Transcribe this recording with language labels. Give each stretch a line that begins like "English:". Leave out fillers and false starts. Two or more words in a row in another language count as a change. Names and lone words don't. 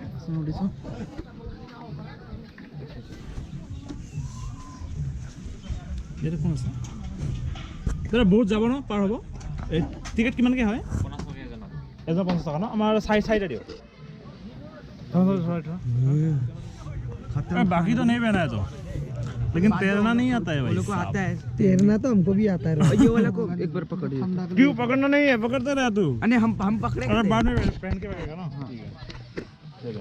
Assamese: সুধিছোঁ ইয়াতে কোন আছে দাদা বহুত যাব ন পাৰ হ'ব এই টিকেট কিমানকৈ হয় 50 টকা এজন 50 টকা ন আমাৰ চাইডে দিয়ক
Hindi: बाकी तो नहीं पहना है तो लेकिन तैरना नहीं आता है भाई को आता है तैरना तो हमको भी आता है ये वाला को एक बार पकड़िए क्यों पकड़ना नहीं है पकड़ते रहे तू अरे हम पकड़े अरे बाद में पहन के बैठेगा ना ठीक है